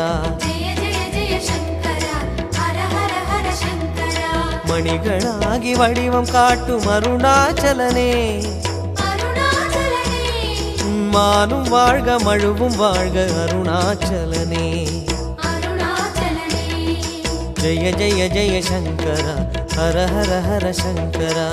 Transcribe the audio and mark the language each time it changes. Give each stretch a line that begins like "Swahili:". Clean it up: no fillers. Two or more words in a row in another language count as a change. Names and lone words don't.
Sanskrit: जय जय जय शंकरा हर हर हर शंकरा.
Tamil: மணிகளாகி வடிவம் காட்டும் அருணாச்சலனே, மானும் வாழ்க மழுவும் வாழ்க அருணாச்சலனே. அருணாச்சலனே
Sanskrit: जय जय जय शंकरा हर हर हर शंकरा.